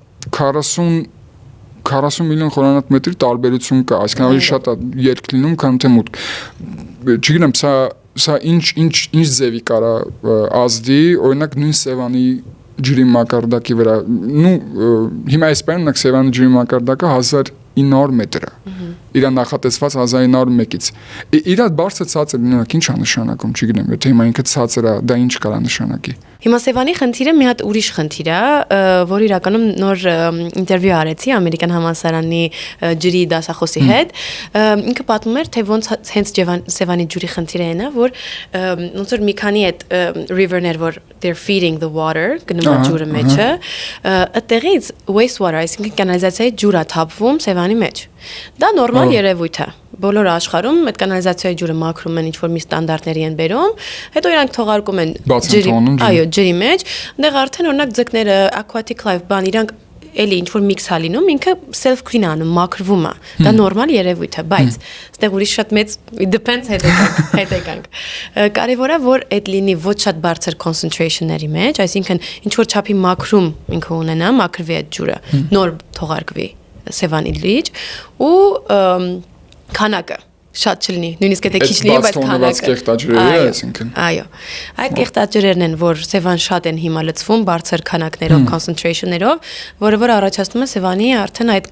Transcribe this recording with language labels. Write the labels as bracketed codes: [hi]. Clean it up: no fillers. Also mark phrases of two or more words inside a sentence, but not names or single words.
[hy] 40 միլիոն խորանարդ մետրի տարբերություն կա, այսինքն ավելի շատ է երկ լինում, քան թե մուտք։ Չգիտեմ, սա ինչ ձևի կարա ազդի, օրինակ նույն Սևանի ջրի մակարդակի վրա։ Հիմա այսպես Սևանի ջրի մակարդակը 1900 մետր է։ Իրա նախատեսված 1901-ից։ Իրա բարձր ցածր լինելը ինչ է նշանակում, չգիտեմ, եթե հիմա ինքը ցածր է, դա ինչ կարա նշանակի։ Հիմա Սևանի խնդիրը մի հատ ուրիշ խնդիր է, որ իրականում նոր ինտերվյու արեցի ամերիկյան համալսարանի ջրի դասախոսի հետ։ Ինքը պատմում էր, թե ոնց հենց Սևանի ջրի խնդիրը է, որ ոնց որ մի քանի այդ river-ներ, որ [en] they're feeding the water, [hy] գնում է ջուրը մեջը, այդտեղից wastewater, այսինքն կանալիզացիայի ջուր է թափվում Սևանի մեջ։ Դա նորմալ երևույթ է։ Բոլոր աշխարհում այդ կանալիզացիայի ջուրը մաքրում են, ինչ որ մի ստանդարտների են բերում, հետո իրանք թողարկում են ջրի, այո, ջրի մեջ, այնտեղ արդեն օրինակ ձկները, [en] aquatic life [hy] բան, իրանք էլի ինչ որ միքս է լինում, ինքը [en] self clean [hy] անում, մաքրվում է։ Դա նորմալ երևույթ է, բայց այստեղ ուրիշ շատ մեծ [en] it depends [hy] հետ եկանք։ Կարևորը որ այդ լինի ոչ շատ բարձր concentration-ների մեջ, այսինքն ինչ որ չափի մաքրում ինքը ունենա, մաքրվի այդ ջուրը, նոր թողարկվի Սևանի լիճ ու քանակը շատ չլինի, նույնիսկ եթե քիչ լինի, բայց քանակը։ Այո։ Այդ կեղտաջրերն են, որ Սևան շատ են հիմա լցվում բարձր քանակներով, concentration-ներով, որը որ առաջացնում է Սևանի արդեն այդ